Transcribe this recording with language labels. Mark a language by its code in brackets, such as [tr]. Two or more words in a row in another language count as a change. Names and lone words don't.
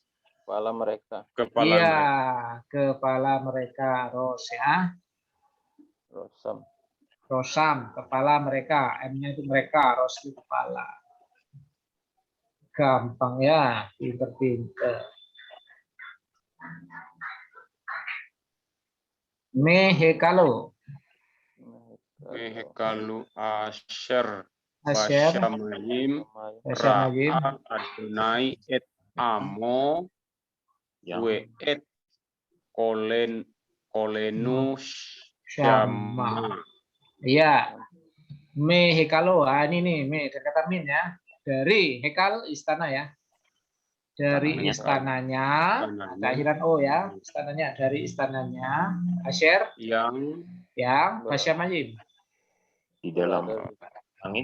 [id] kepala mereka. Kepala mereka. Ros ya. Rosam, kepala mereka. M-nya itu mereka, ros itu kepala. Gampang ya, pinter-pinter. [he] Mehekalu Asher. בשמים ראה אדני את עמו. ואת קולנו שמע. [id] Iya, [he] מהיכלו. [id] Ini nih, me dari kata min ya. Dari hekal istana ya. Dari istananya, akhiran o ya. Istananya dari istananya. Asher yang Bashamayim. Di dalam langit.